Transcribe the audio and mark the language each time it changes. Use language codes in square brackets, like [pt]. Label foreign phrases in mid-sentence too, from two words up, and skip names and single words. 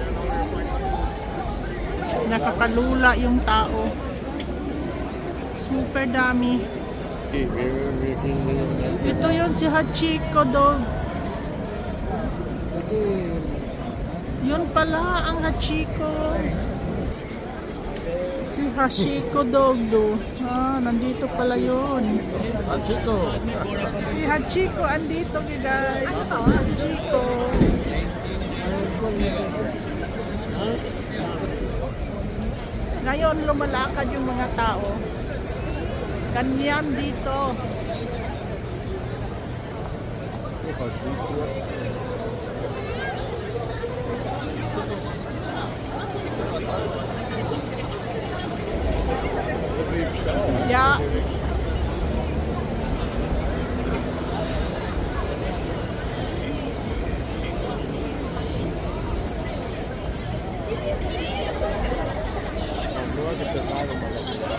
[tl] Nakakalula yung tao. Super dami. [nl] We vinden [tl] Ito yun si Hachiko Dog. Yun pala ang Hachiko. Si Hachiko Dog do. Nandito pala yun. Chico. Si Hachiko andito guys. Hachiko. Ngayon lumalakad yung mga tao. Ganyan dito. [nl] Ik ga zoeken. Dat bleef staan, hè? Ja. Dan hoor ik het allemaal op.